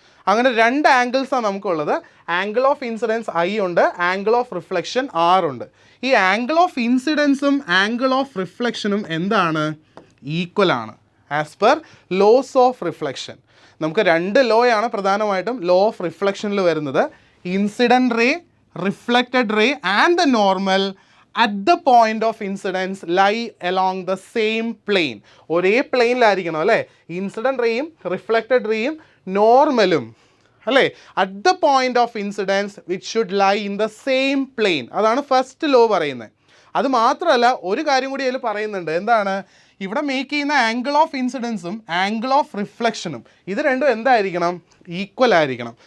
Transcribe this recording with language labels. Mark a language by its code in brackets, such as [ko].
[ml] അങ്ങനെ 2 ആംഗിൾസാണ് നമുക്കുള്ളത്. Angle of incidence I ഉണ്ട്, ആംഗിൾ ഓഫ് റിഫ്ലക്ഷൻ R ഉണ്ട്. ഈ ആംഗിൾ ഓഫ് ഇൻസിഡൻസും ആംഗിൾ ഓഫ് റിഫ്ലക്ഷനും എന്താണ്? ഈക്വൽ ആണ് as per loss of reflection. നമുക്ക് 2 ലോയാണ് പ്രധാനമായിട്ടും ലോ ഓഫ് റിഫ്ലക്ഷനിൽ വരുന്നത്. [en] Incident ray, reflected ray and the normal at the point of incidence lie along the same plane. [ml] ഒരേ പ്ലെയിനിലായിരിക്കണം അല്ലേ incident റേയും reflected റേയും നോർമലും അല്ലേ [en] At the point of incidence which should lie in the same plane. [ml] അതാണ് first law പറയുന്നത്. അത് മാത്രമല്ല ഒരു കാര്യം കൂടി അതിൽ പറയുന്നുണ്ട്. എന്താണ്? ഇവിടെ മേക്ക് ചെയ്യുന്ന ആംഗിൾ ഓഫ് ഇൻസിഡൻസും ആംഗിൾ ഓഫ് റിഫ്ലക്ഷനും ഇത് രണ്ടും എന്തായിരിക്കണം? ഈക്വൽ ആയിരിക്കണം.